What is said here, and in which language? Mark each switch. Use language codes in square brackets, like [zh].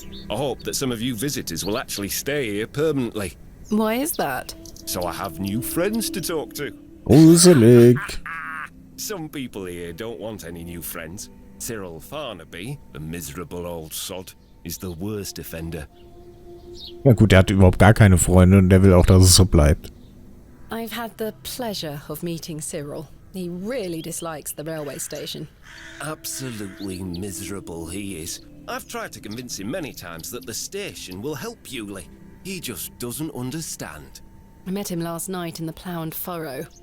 [en] I hope that some of you visitors will actually stay here permanently. Why is that? So I have new friends to talk to. [de] Gruselig. [en] Some people here don't want any new friends. Cyril Farnaby, the miserable old sod, is the worst offender. [de] Ja gut, der hat überhaupt gar keine Freunde und der will auch, dass es so bleibt. [en] I've had the pleasure of meeting Cyril. He really dislikes the railway station. Absolutely miserable he is. I've tried to convince him many times that the station will help Bewley. He just doesn't understand. I met him last night in the Plough and Furrow.